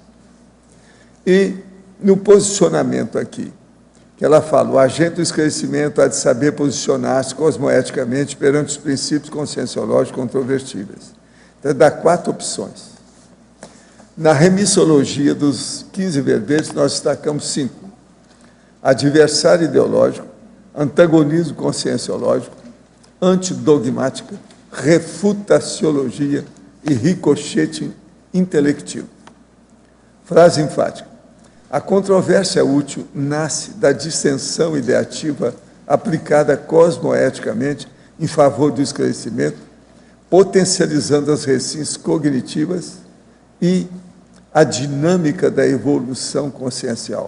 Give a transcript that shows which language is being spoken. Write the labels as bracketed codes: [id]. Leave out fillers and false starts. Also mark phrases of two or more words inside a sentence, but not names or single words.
[pt] E no posicionamento aqui, que ela fala, o agente do esclarecimento há de saber posicionar-se cosmoeticamente perante os princípios conscienciológicos controvertíveis. Então, dá 4 opções. Na remissologia dos 15 verbetes, nós destacamos 5. Adversário ideológico, antagonismo conscienciológico, antidogmática, refutaciologia e ricochete intelectivo. Frase enfática. A controvérsia útil nasce da dissensão ideativa aplicada cosmoeticamente em favor do esclarecimento, potencializando as recintas cognitivas e a dinâmica da evolução consciencial.